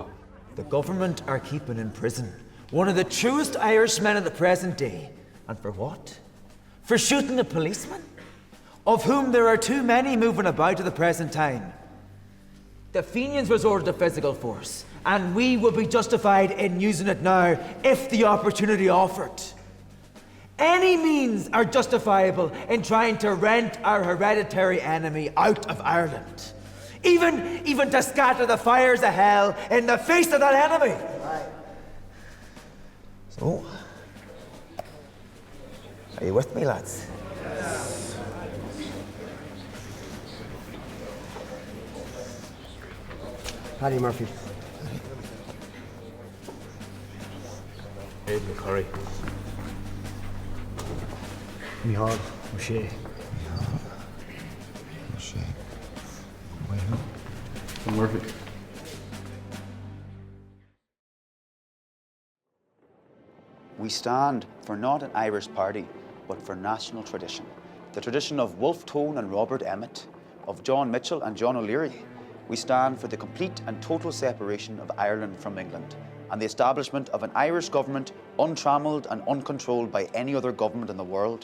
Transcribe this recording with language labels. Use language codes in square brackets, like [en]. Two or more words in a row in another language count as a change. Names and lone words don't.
[en] The government are keeping in prison one of the truest Irishmen of the present day. And for what? For shooting a policeman, of whom there are too many moving about at the present time. The Fenians resorted to physical force, and we would be justified in using it now if the opportunity offered. Any means are justifiable in trying to rent our hereditary enemy out of Ireland. Even to scatter the fires of hell in the face of that enemy. So, are you with me, lads? Paddy Murphy. Abe McCurry. Mihal O'Shea. Murphy. We stand for not an Irish party, but for national tradition. The tradition of Wolfe Tone and Robert Emmet, of John Mitchell and John O'Leary. We stand for the complete and total separation of Ireland from England and the establishment of an Irish government untrammelled and uncontrolled by any other government in the world.